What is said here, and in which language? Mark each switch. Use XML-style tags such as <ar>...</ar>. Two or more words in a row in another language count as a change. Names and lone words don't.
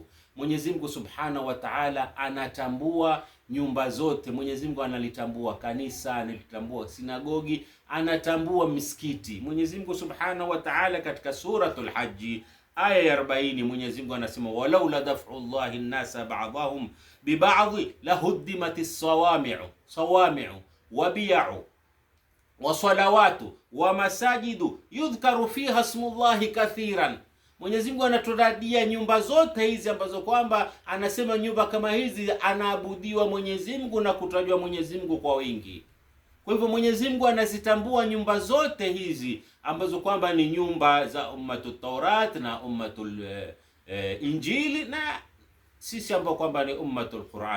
<sw>Mwenyezi Mungu</sw> <ar>سبحانه وتعالى</ar> <sw>anatambua nyumba zote. Mwenyezi Mungu analitambua kanisa, analitambua sinagogi, anatambua misikiti. Mwenyezi Mungu</sw> <ar>سبحانه وتعالى</ar> <sw>katika suratul Hajj aya ya 40, Mwenyezi Mungu anasema</sw> <ar>ولولا دفع الله الناس بعضهم ببعض لهدمت صوامع وبيع وصلوات ومساجد يذكر فيها اسم الله كثيرا.</ar> <sw>Mwenyezi Mungu anaturadia nyumba zote hizi ambazo kwamba anasema nyumba kama hizi anaabudiwa Mwenyezi Mungu na kutajwa Mwenyezi Mungu kwa wingi. Kwa hivyo Mwenyezi Mungu anazitambua nyumba zote hizi ambazo kwamba ni nyumba za ummatul Taurat na ummatul Injili, na sisi ambao kwamba ni ummatul Quran.</sw>